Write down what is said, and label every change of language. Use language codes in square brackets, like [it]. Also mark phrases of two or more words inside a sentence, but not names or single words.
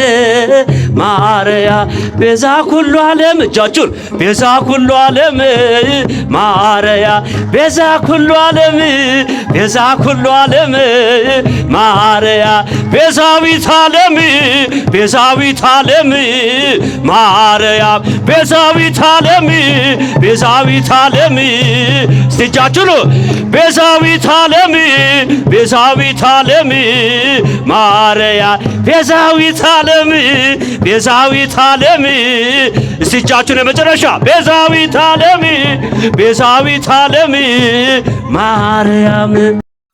[gez] ማርያም ቤዛ ኩሉ ዓለም እጃችሁን ቤዛ ኩሉ ዓለም ማርያም ቤዛ ኩሉ ዓለም ቤዛ ኩሉ ዓለም ማርያም ቤዛዊት ዓለም ቤዛዊት ዓለም ማርያም ቤዛዊት ዓለም ቤዛዊት ዓለም [am] እስቲ እጃችሁን [gez] ቤዛዊት ዓለም ቤዛዊት ዓለም ማርያም ቤዛዊት ዓለም ቤዛዊት ዓለም [am] እስቲ እጃችሁን የመጨረሻ [gez] ቤዛዊት ዓለም ቤዛዊት ዓለም ማርያም